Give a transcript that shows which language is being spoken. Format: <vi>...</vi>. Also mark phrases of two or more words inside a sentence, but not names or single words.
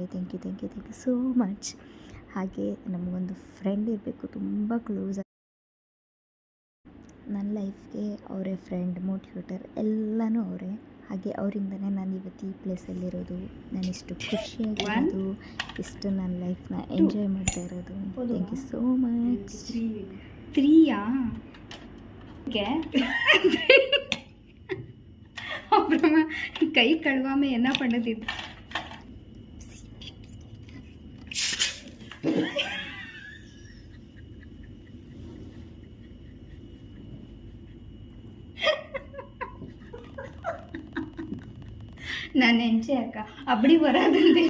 <en>Thank you so much.</en> <kn>ಹಾಗೆ ನಮಗೊಂದು ಫ್ರೆಂಡ್ ಇರಬೇಕು, ತುಂಬ ಕ್ಲೋಸ್. ನನ್ನ ಲೈಫ್ಗೆ ಅವರೇ</kn> <en>friend, motivator</en> <kn>ಎಲ್ಲನೂ ಅವರೇ. ಹಾಗೆ ಅವರಿಂದನೇ ನಾನು ಇವತ್ತು ಈ ಪ್ಲೇಸಲ್ಲಿರೋದು, ನಾನಿಷ್ಟು ಖುಷಿಯಾಗಿರೋದು, ಇಷ್ಟು ನನ್ನ ಲೈಫ್ನ ಎಂಜಾಯ್ ಮಾಡ್ತಾ ಇರೋದು.</kn> <en>Thank you so much.</en> <ta>3 அப்புறமா கை கழுவாம என்ன பண்ணுது? நான் நினைச்சேன் அக்கா அப்படி வராது.</ta>